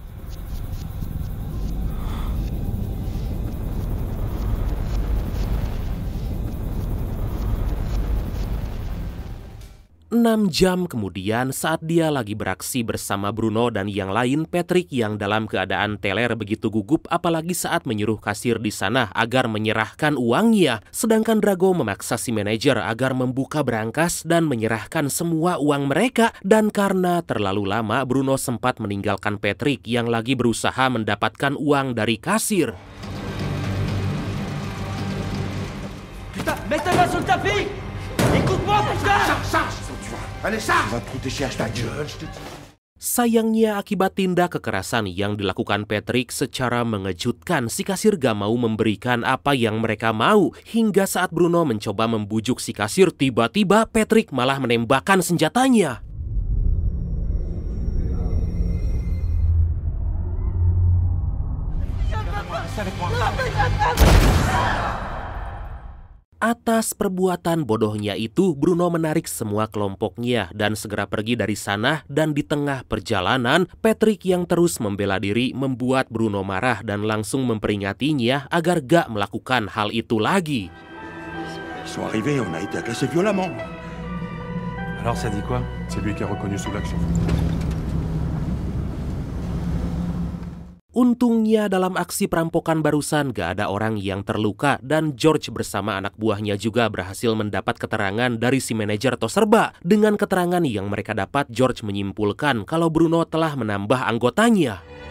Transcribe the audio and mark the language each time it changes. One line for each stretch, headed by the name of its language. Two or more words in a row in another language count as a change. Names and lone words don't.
Indonesian: 6 jam kemudian saat dia lagi beraksi bersama Bruno dan yang lain, Patrick yang dalam keadaan teler begitu gugup apalagi saat menyuruh kasir di sana agar menyerahkan uangnya. Sedangkan Drago memaksa si manajer agar membuka berangkas dan menyerahkan semua uang mereka. Dan karena terlalu lama, Bruno sempat meninggalkan Patrick yang lagi berusaha mendapatkan uang dari kasir.
French: Putain, mets ta main sur le tapis! Écoute-moi, putain! Charge! Allez, charge! Va te coûter cher ta gueule, je te dis.
Indonesian: Sayangnya akibat tindak kekerasan yang dilakukan Patrick secara mengejutkan, si kasir gak mau memberikan apa yang mereka mau. Hingga saat Bruno mencoba membujuk si kasir, tiba-tiba Patrick malah menembakkan senjatanya. Atas perbuatan bodohnya itu, Bruno menarik semua kelompoknya dan segera pergi dari sana. Dan di tengah perjalanan, Patrick yang terus membela diri membuat Bruno marah dan langsung memperingatinya agar gak melakukan hal itu lagi.
French: Ils sont arrivés, on a été agressés violemment. Alors ça dit quoi? C'est lui qui est reconnu sous l'action.
Indonesian: Untungnya dalam aksi perampokan barusan gak ada orang yang terluka dan George bersama anak buahnya juga berhasil mendapat keterangan dari si manajer tos serba. Dengan keterangan yang mereka dapat, George menyimpulkan kalau Bruno telah menambah anggotanya.